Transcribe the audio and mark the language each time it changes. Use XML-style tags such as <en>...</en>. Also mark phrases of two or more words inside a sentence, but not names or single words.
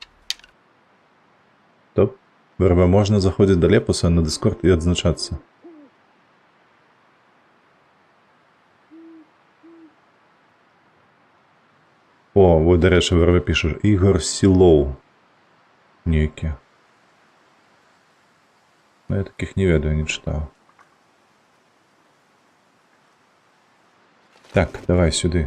<be>Топ, ВРВ можна заходзіць да Лепуса на Дыскорд і адзначацца. О, вот, дарэчы, ВРВ піша Ігор Сілоў. Нейкі.</be> <ru>Но я таких не ведаю, не читал. Так, давай сюда.</ru>